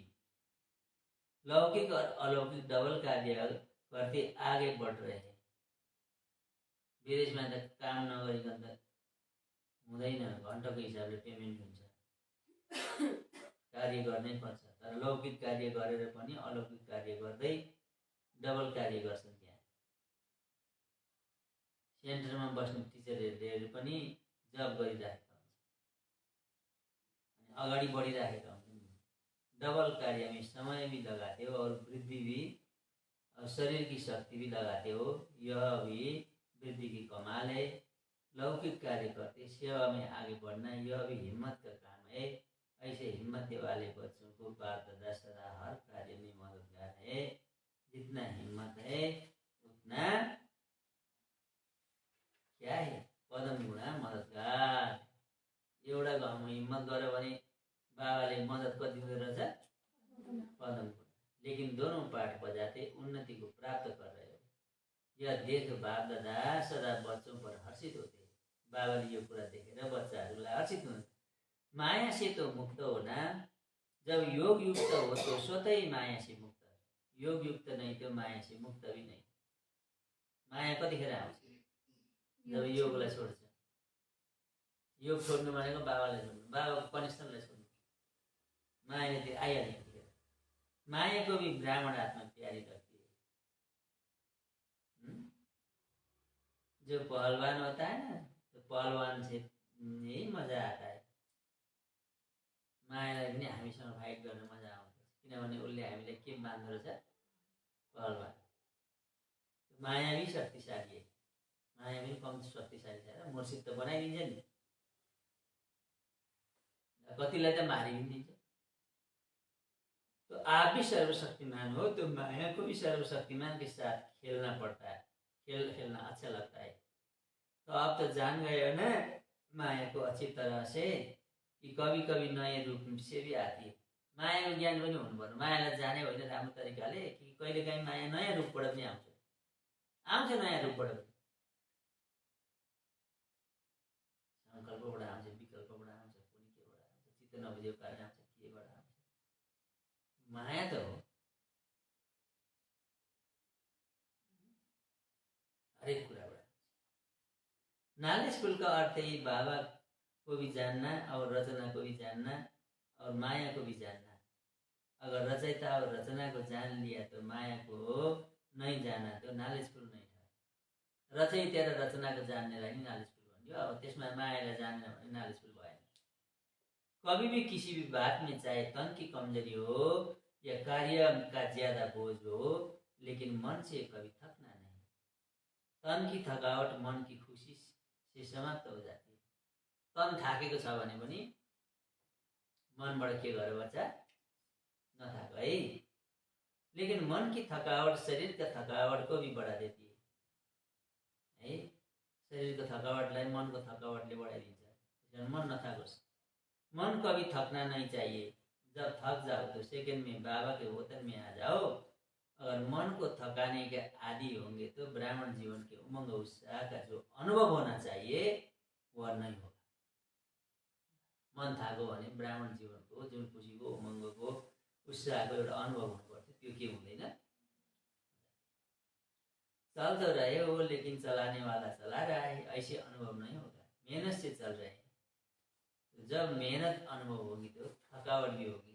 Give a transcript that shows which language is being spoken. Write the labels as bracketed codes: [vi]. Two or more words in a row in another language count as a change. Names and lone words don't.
[hi] लौकिक और अलौकिक डबल कार्य करते आगे बढ़ रहे हैं। [ne] विदेशमा त काम नगरिकन त हुँदैन, घण्टाको हिसाबले पेमेन्ट हुन्छ, कार्य गर्नै पर्छ। तर लौकिक कार्य गरेर पनि अलौकिक कार्य गर्दै डबल कार्य गर्छन्। त्यहाँ सेन्टरमा बस्ने टिचरहरूले पनि जब गरिराखेका हुन्छ, अगाडि बढिराखेका हुन्छन्। [hi] डबल कार्य में समय भी लगाते हो और वृद्धि भी, और शरीर की शक्ति भी लगाते हो, यह भी वृद्धि की कमाल है। लौकिक कार्य करते सेवा में आगे बढ़ना, यह भी हिम्मत का काम है। ऐसे हिम्मत वाले बच्चों को बाप दादा सदा हर कार्य में मददगार है। जितना हिम्मत है उतना क्या है, पदम गुणा मददगार। [ne] एउटा गाउँमा हिम्मत गर्यो भने बाबाले मदद कति हुँदो रहेछ, पदम गुणा। [hi] लेकिन दोनों पाठ बजाते उन्नति को प्राप्त कर रहे हो। यह देख बाप दादा सदा बच्चों पर हर्षित होते। [ne] बाबाले यो कुरा देखेर बच्चाहरूलाई हर्षित हुन्छ। [hi] माया से तो मुक्त होना, जब योग युक्त हो तो स्वतः ही माया से मुक्त। योग युक्त नहीं तो माया से मुक्त भी नहीं। [ne] माया कतिखेर आउँछ, जब योगलाई छोड्छ। योग छोड्नु भनेको बाबालाई छोड्नु, बाबाको कनिष्ठलाई छोड्नु। मायाले त्यो आइहाल्यो त्यतिखेर। [hi] माया को भी ब्राह्मण आत्मा प्यारी लगती है। जो पहलवान होता है ना, तो पहलवान से यही मजा आता है। [ne] मायालाई पनि हामीसँग फाइट गर्न मजा आउँछ, किनभने उसले हामीलाई के मान्दो रहेछ, पहलवान। [hi] माया भी शक्तिशाली है, [ne] माया पनि कम शक्तिशाली छैन। मूर्छित त बनाइदिन्छ नि, कतिलाई त मारि पनि दिन्छ। [hi] तो आप भी सर्वशक्तिमान हो, तो माया को भी सर्वशक्तिमान के साथ खेलना पड़ता है। खेलना अच्छा लगता है। तो आप तो जान गए हो ना माया को अच्छी तरह से, कि कभी कभी नए रूप से भी आती है। [ne] माया को ज्ञान पनि हुनु पर्यो। मायालाई जाने होइन राम्रो तरिकाले, कि कहिलेकाहीँ माया नयाँ रूपबाट पनि आउँछ नयाँ रूपबाट पनि। संकल्पबाट आउँछ, विकल्पबाट आउँछ, कुनै केबाट आउँछ, चित्त नबुझेको कारण आउँछ, केबाट आउँछ। माया त हो, हरेक कुराबाट। [en] knowledge full [hi] का अर्थ है बाबा को भी जानना और रचना को भी जानना और माया को भी जानना। अगर रचयिता और रचना को जान लिया तो माया को नहीं जाना तो नॉलेजफुल नहीं था। [ne] रचयिता र रचना को जाननेलाई नि नॉलेजफुल भन्यो। अब त्यसमा मायालाई जानेन भने नॉलेजफुल भएन। [hi] कभी भी किसी भी बात में चाहे तन की कमजोरी हो या कार्य का ज्यादा बोझ हो, लेकिन मन से कभी थकना नहीं। तन की थकावट मन की खुशी से समाप्त हो जाती है। [ne] तन थाकेको छ भने पनि मनबाट के गर्यो बच्चा, नथाक है। [hi] लेकिन मन की थकावट शरीर का थकावट को भी बढ़ा देती है। [ne] शरीर को थकावटलाई मन को थकावटले बढ़ाइदिन्छ। मन नथाकोस्। [hi] मन कभी थकना नहीं चाहिए। जब थक जाओ तो सेकंड में बाबा के वतन में आ जाओ। अगर मन को थकाने के आदि होंगे तो ब्राह्मण जीवन के उमंग उत्साह का जो अनुभव होना चाहिए वह नहीं होगा। [ne] मन थाको भने ब्राह्मण जीवनको जुन खुसीको उमङ्गको उत्साहको एउटा अनुभव हुनुपर्छ, त्यो के हुँदैन। [hi] चल तो रहे हो लेकिन चलाने वाला चला रहा है, ऐसे अनुभव नहीं होगा। मेहनत से चल रहे हैं, तो जब मेहनत अनुभव होगी तो थकावट भी होगी।